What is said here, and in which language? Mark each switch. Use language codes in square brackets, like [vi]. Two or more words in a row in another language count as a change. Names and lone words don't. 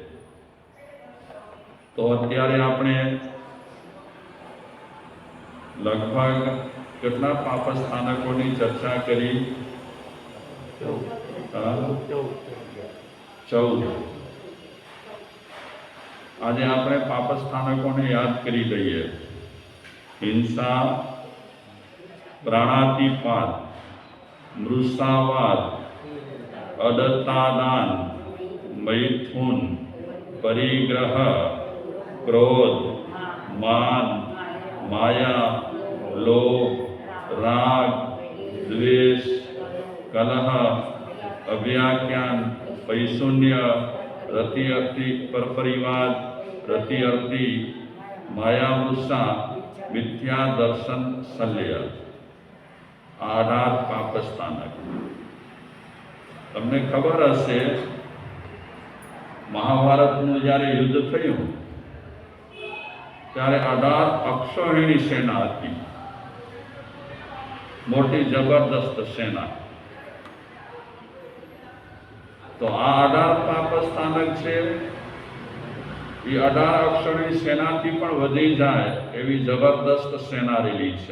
[gu] તો અત્યારે આપણે લગભગ કેટલા પાપસ્થાનકોની ચર્ચા કરી? 14। આજે આપણે પાપસ્થાનકોને યાદ કરી લઈએ। [sa] हिंसा, प्राणातिपात, मृषावाद, अदत्तादान, मैथुन, परिग्रह, क्रोध, मान, माया, लोभ, राग, द्वेष, कलह, अव्याख्यान, पैशून्य, रति अर्थी परपरिवाद, रति अर्थी, माया मृषा, मिथ्या दर्शन शल्य, 18 पापस्थानक। [gu] તમને ખબર હશે, મહાભારતનું જ્યારે યુદ્ધ થયું ત્યારે 18 અક્ષોહિણી સેના હતી, મોટી જબરદસ્ત સેના. તો આ 18 પાપસ્થાનક છે, એ 18 અક્ષોહિણી સેનાથી પણ વધી જાય એવી જબરદસ્ત સેના રેલી છે.